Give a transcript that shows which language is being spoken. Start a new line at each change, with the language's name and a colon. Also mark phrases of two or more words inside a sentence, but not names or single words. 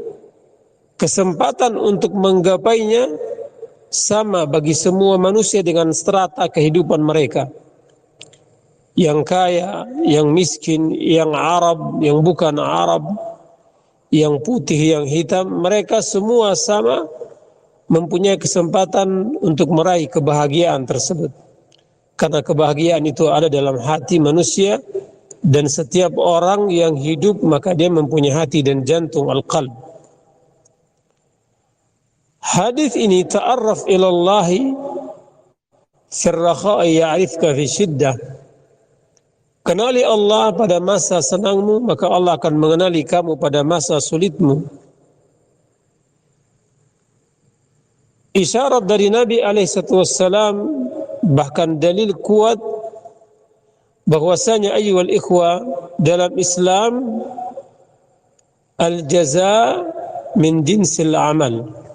Indonesian: kesempatan untuk menggapainya sama bagi semua manusia dengan strata kehidupan mereka, yang kaya, yang miskin, yang Arab, yang bukan Arab, yang putih, yang hitam, mereka semua sama mempunyai kesempatan untuk meraih kebahagiaan tersebut. Karena kebahagiaan itu ada dalam hati manusia, dan setiap orang yang hidup maka dia mempunyai hati dan jantung, al-qalb. Hadis ini,
Arabic: تعرف إلى الله في الرخاء يعرفك في الشدة.
Indonesian: Kenali Allah pada masa senangmu, maka Allah akan mengenali kamu pada masa sulitmu. Isyarat dari Nabi SAW, bahkan dalil kuat bahwasanya
Arabic: أيها الإخوة,
Indonesian: dalam Islam
Arabic: الجزاء من جنس العمل.